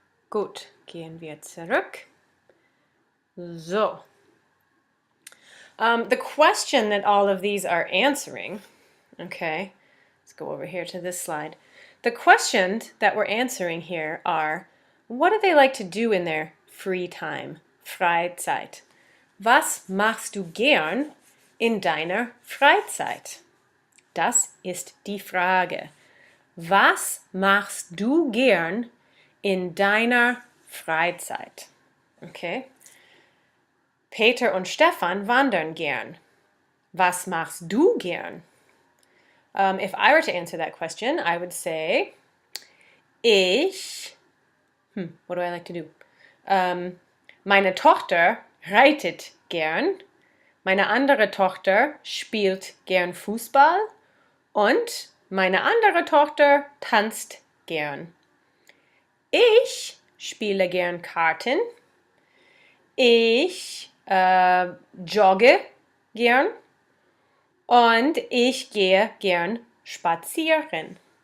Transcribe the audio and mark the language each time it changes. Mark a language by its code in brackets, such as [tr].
[de] Gut, gehen wir zurück. So. [en] The question that all of these are answering, okay, let's go over here to this slide. The questions that we're answering here are, what do they like to do in their free time, Freizeit? [de] Was machst du gern in deiner Freizeit? Das ist die Frage. Was machst du gern in deiner Freizeit? Okay. Peter und Stefan wandern gern. Was machst du gern? [en] If I were to answer that question, I would say, what do I like to do? [de] Meine Tochter reitet gern. Meine andere Tochter spielt gern Fußball. Und meine andere Tochter tanzt gern. Ich spiele gern Karten. Ich jogge gern. Und ich gehe gern spazieren.